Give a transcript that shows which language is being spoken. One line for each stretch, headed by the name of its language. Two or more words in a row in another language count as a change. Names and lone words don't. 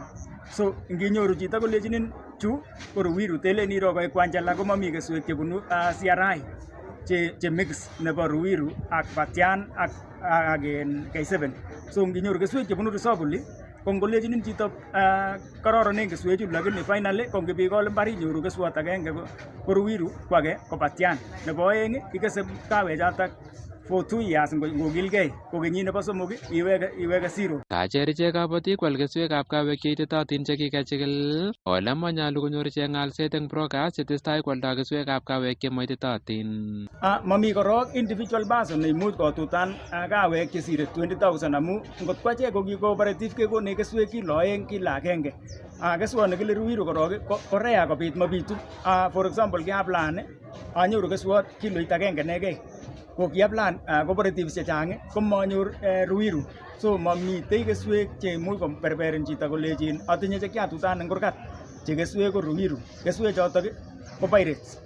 Kalenjin: So nginyoru chito kolechinin chu ko Ruiru telen iro koek Kwanjala komami keswek chebunu CRI che mix nebo Ruiru ak Batian ak K7. So nginyoru keswek chebunu Risobuli kongolechinin chito kororonen keswechu lakini finally kongibikol mbar inyoru keswot agenge ko Ruiru ko age ko Batian. Nebo oeng ikese kawechotok
English: for 2 years
Kalenjin: ngokilgei ko kenyit nebo 3 iweke 0. Kacher ichek kabatik kwal keswekab kahawek cheititootin chekikachikil ole manyolu konyor ichek ng'alset eng brokers chetestai kwaldoi keswekab kahawek chemoititootin. Mami korok
English: individual person
Kalenjin: neimuch kotutan kahawek chesire 20,000 amu ngot kwa ichek ko cooperative kekonech keswek kilo 2 kilo 1. Keswot nekile Ruiru korok ko rare kobit mabitu.
English: For example
Kalenjin: kiaplan anyoru keswot kiloit 1 negei. Ko kiaplan cooperatives chechang komanyor Ruiru. So mamitei keswek cheimuch komberberin chito kolejin atinye chekiatutan eng kurgat che keswek ko Ruiru. Keswechotok ko pirates.